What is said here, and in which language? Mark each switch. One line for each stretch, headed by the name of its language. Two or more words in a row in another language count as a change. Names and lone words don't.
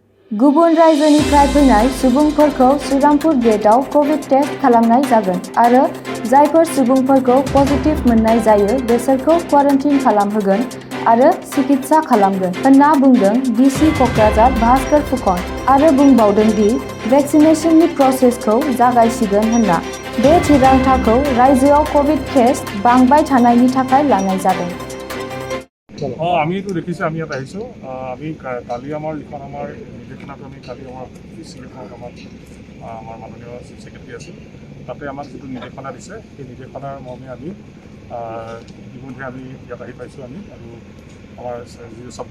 Bodo: गुबुन रायजोनिफ्राय फैनाय सुबुंफोरखौ श्रीरामपुर गेटआव कभिड टेस्ट खालामनाय जागोन आरो जायफोर सुबुंफोरखौ पजिटिभ मोननाय जायो बेसोरखौ क्वारेन्टाइन खालामहोगोन आरो सिकित्सा खालामगोन होनना बुंदों डिसि कक्राझार भास्कर फुकन आरो बुंबावदों दि भेक्सिनेशननि प्रसेसखौ जागायसिगोन होनना। बे थिरांथाखौ रायजोआव कभिड केस बांबाय थानायनि थाखाय लानाय जादों।
Assamese: আমি তো দেখিছোঁ আমি ইয়াত আহিছোঁ আমি কালি আমাৰ যিখন আমাৰ নিৰ্দেশনাত আমি কালি আমাৰ ডিচি আমাৰ মাননীয় চিফ ছেক্ৰেটাৰী আছিল তাতে আমাক যিটো নিৰ্দেশনা দিছে সেই নিৰ্দেশনাৰ মৰ্মে আমি ইতিমধ্যে আমি ইয়াত আহি পাইছোঁ আমি আৰু আমাৰ যিটো চাব